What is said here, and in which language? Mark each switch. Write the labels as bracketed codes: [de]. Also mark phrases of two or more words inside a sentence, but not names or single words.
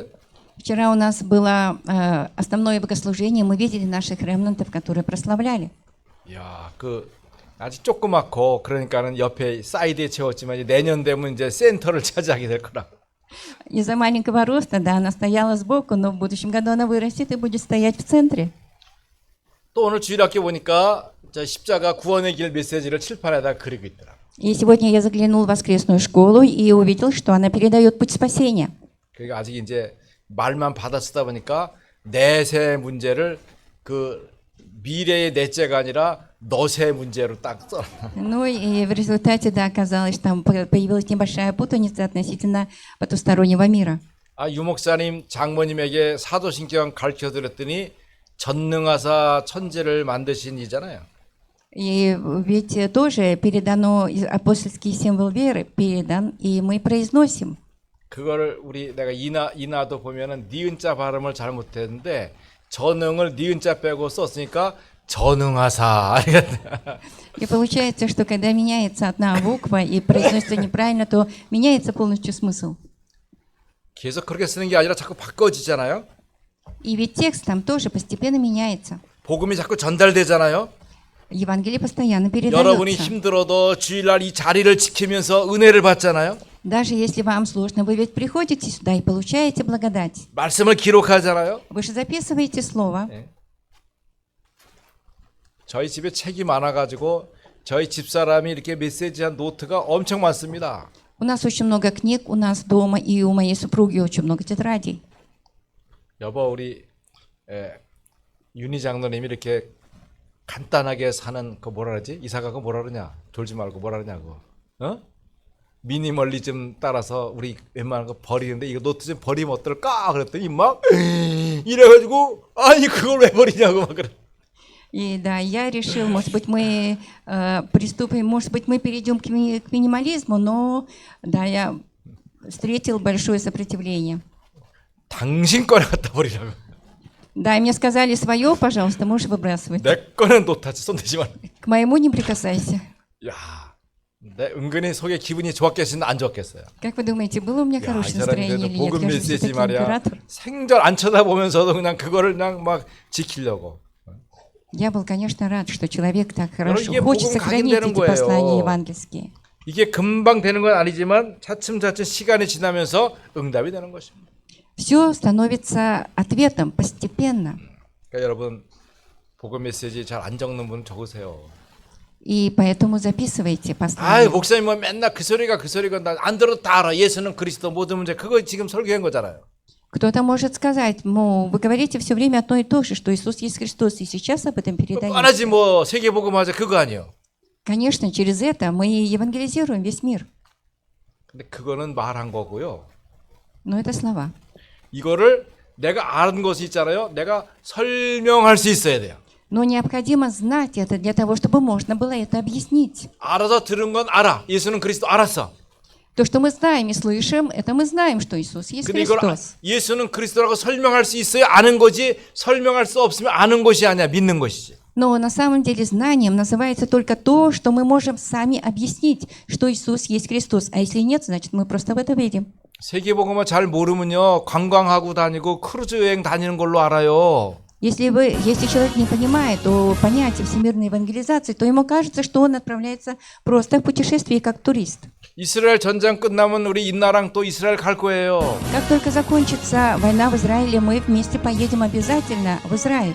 [ru] Вчера у нас было основное богослужение, мы видели наших ремнантов, которые прославляли. [ko] 이야, 그 아직 조그맣고 그러니까는 옆에 사이드에 채웠지만 이제 내년 되면 이제 센터를 차지하게 될 거라. [ru] Из-за маленького роста, да, она стояла сбоку, но в будущем году она вырастет и будет стоять в центре. [ko] 또 오늘 주일학교 보니까 저 십자가 구원의 길 메시지를 칠판에다 그리고 있더라. [ru] И сегодня я заглянул в воскресную школу и увидел, что она передает путь спасения. [ko] 그러니까 아직 이제 말만 받아 쓰다 보니까 내세 문제를 그 미래의 넷째가 아니라 너세 문제로 딱 써. [ru] Ну и в результате, да, оказалось, что там появилась небольшая путаница относительно потустороннего мира. [ko] 아, 유목사님 장모님에게 사도신경 가르쳐 드렸더니 전능하사 천지를 만드신 이잖아요. [ru] И ведь тоже передано, апостольский символ веры передан, и мы произносим. [ko] 그거를 우리 내가 이나도 보면은 니은자 발음을 잘못했는데 전응을 니은자 빼고 썼으니까 전응하사. [ru] И получается, что когда меняется одна буква и произносится неправильно, то меняется полностью смысл. [ko] 계속 그렇게 쓰는 게 아니라 자꾸 바꿔지잖아요. [ru] И ведь текст там тоже постепенно меняется. [ko] 복음이 자꾸 전달되잖아요. [ru] Евангелие постоянно [ko] 여러분이 [ru] передается. [ko] 힘들어도 주일날 이 자리를 지키면서 은혜를 받잖아요. [ru] Даже если вам сложно, вы ведь приходите сюда и получаете благодать. [ko] 말씀을 기록하잖아요. [ru] Вы же записываете слово. [ko] 저희 집에 책이 많아가지고 저희 집사람이 이렇게 메시지한 노트가 엄청 많습니다. [ru] У нас очень много книг у нас дома, и у моей супруги очень много тетрадей. [ko] 여보 우리 윤희 장로님이 이렇게 간단하게 사는 그 뭐라 그러지? 이사가 그 뭐라 그러냐? 졸지 말고 뭐라 그러냐고. 어? 미니멀리즘 따라서 우리 웬만한 거 버리는데 이거 노트 좀 버리면 어떨까? 그랬더니 막 이래가지고 아니 그걸 왜 버리냐고 막 그래. [ru] И да, я решил, может быть, мы приступим, может быть, мы перейдем к минимализму, но да, я встретил большое сопротивление. [ko] 당신 거를 갖다 버리라고. [ru] Да, и мне сказали, свое, пожалуйста, можешь выбрасывать. [ko] 내 거는 노트하지 손대지 마. [ru] К моему не прикасайся. [ko] 야, 내 은근히 속에 기분이 좋았겠으나 안 좋았겠어요. [ru] Как вы думаете, было у меня [ko] 야, 이 [ru] хорошее [ko] 사람이 [ru] настроение [ko] 그래도 [ru] или нет? [ko] 복음 [ru] Я же [ko] 메시지 [ru] все-таки [ko] 말이야. [ru] император. [ko] 생전 안 쳐다보면서도 그냥 그거를 그냥 막 지키려고. [ru] Я был, конечно, рад, что человек так хорошо [ko] 이게 [ru] хочет [ko] 복음 [ru] сохранить [ko] 각인되는 [ru] эти послания [ko] 거예요. [ru] евангельские. [ko] 이게 금방 되는 건 아니지만 차츰차츰 시간이 지나면서 응답이 되는 것입니다. [ru] Все становится ответом постепенно. [ko] 그러니까 여러분 복음 메시지 잘 안 적는 분 적으세요. [ru] И поэтому записывайте [ko] 아이 [ru] послания. [ko] 목사님 뭐 맨날 그 소리가 나 안 들어도 다 알아. 예수는 그리스도 모든 문제 그거 지금 설교한 거잖아요. [ru] Кто-то может сказать, вы говорите все время одно и то же, что Иисус есть Христос, и сейчас об этом передаете. [ko] 뻔하지 뭐 세계 복음하자 그거 아니에요. [ru] Конечно, через это мы евангелизируем весь мир. [ko] 근데 그거는 말한 거고요. [ru] Но это слова. [ko] 이거를 내가 아는 것이 있잖아요. 내가 설명할 수 있어야 돼요. [ru] Но необходимо знать это для того, чтобы можно было это объяснить. [ko] 알아서 들은 건 알아. 예수는 그리스도 알았어. [ru] То, что мы знаем и слышим, это мы знаем, что Иисус есть [ko] 근데 이걸 [ru] Христос. [ko] 예수는 그리스도라고 설명할 수 있어야 아는 거지 설명할 수 없으면 아는 것이 아니야. 믿는 것이지. [ru] Но на самом деле знанием называется только то, что мы можем сами объяснить, что Иисус есть Христос. А если нет, значит мы просто в это верим. [ko] 세계복음을 잘 모르면요. 관광하고 다니고 크루즈 여행 다니는 걸로 알아요. [ru] Если человек не понимает о понятии всемирной евангелизации, то ему кажется, что он отправляется просто в путешествие как турист. [ko] 이스라엘 전쟁 끝나면 우리 인나랑 또 이스라엘 갈 거예요. [ru] Как только закончится война в Израиле, мы вместе поедем обязательно в Израиль.